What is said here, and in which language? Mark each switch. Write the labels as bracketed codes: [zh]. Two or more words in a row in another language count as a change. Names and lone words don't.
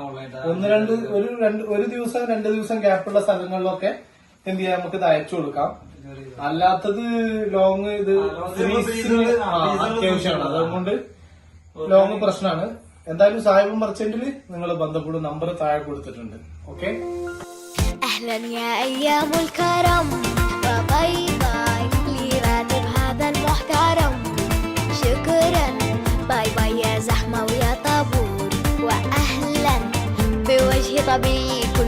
[ml] ഒരു ദിവസം 2 ദിവസം ഗ്യാപ്പുള്ള സ്ഥലങ്ങളിലൊക്കെ എന്ത് ചെയ്യാം, നമുക്ക് ഇത് അയച്ചു കൊടുക്കാം. അല്ലാത്തത് ലോങ് ഇത് അത്യാവശ്യമാണ്, അതുകൊണ്ട് ലോങ് പ്രശ്നമാണ്. എന്തായാലും സാഹിബ് മർച്ചന്റിൽ നിങ്ങൾ ബന്ധപ്പെടും, നമ്പർ താഴെ കൊടുത്തിട്ടുണ്ട്. ഓക്കെ. [ar] أهلا يا أيام الكرم [en] bye bye [ar] لراتب هذا المحترم شكرا [en] bye bye [ar] يا زحمة ويا طابور وأهلا بوجه طبيعي